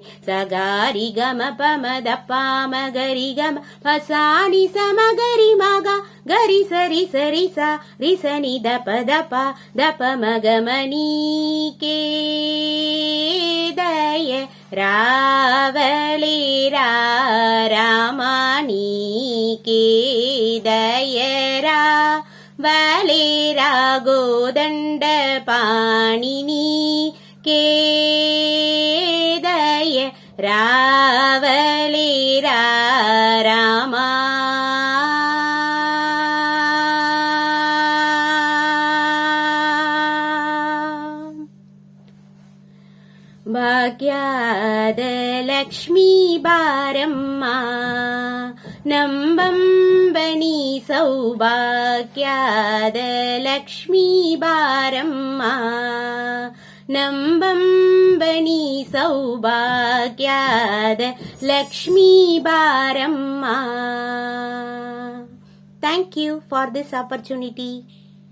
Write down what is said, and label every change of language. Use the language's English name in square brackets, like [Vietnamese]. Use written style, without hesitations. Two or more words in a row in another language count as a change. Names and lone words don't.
[Telugu] సగారి గమ పమద పామగరి గమ పసాని సమగరి మగ గరి సరి సరి స రిసని దప దప దప మగమనీకే దయ రావలేరా రామానీకే దయరా వలేరా గోదండ పాణిని కేదయ రావలేరా రామా [Kannada] ಭಾಗ್ಯದ ಲಕ್ಷ್ಮೀ ಬಾರಮ್ಮ ನಂಬಂಬನಿ ಸೌಭಾಗ್ಯದ ಲಕ್ಷ್ಮೀ ಬಾರಮ್ಮ ನಂಬಂಬನಿ ಸೌಭಾಗ್ಯದ ಲಕ್ಷ್ಮೀ ಬಾರಮ್ಮ. [English] Thank you for this opportunity.